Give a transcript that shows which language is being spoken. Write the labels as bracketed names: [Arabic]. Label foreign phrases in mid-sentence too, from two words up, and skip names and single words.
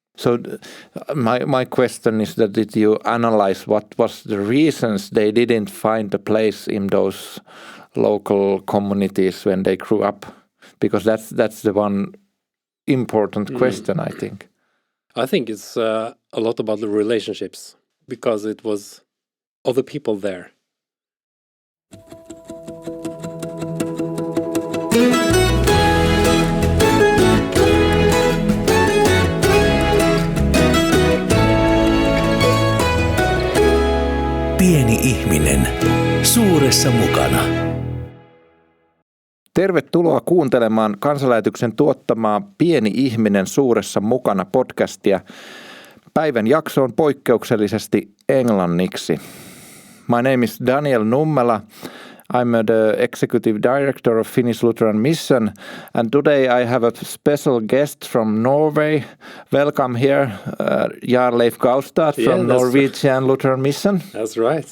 [English] So my question is that did you analyze what was the reasons they didn't find a place in those local communities when they grew up? Because that's the one important question, I think. I think it's a lot about the relationships, because it was other people there. [Finnish] Pieni ihminen suuressa mukana. Tervetuloa kuuntelemaan Kansanlähetyksen tuottamaa Pieni ihminen suuressa mukana podcastia. Päivän jakso on poikkeuksellisesti englanniksi. [English] My name is Daniel Nummela. I'm the Executive Director of Finnish Lutheran Mission, and today I have a special guest from Norway. Welcome here, Jarleif Gaustad from Norwegian Lutheran Mission. That's right.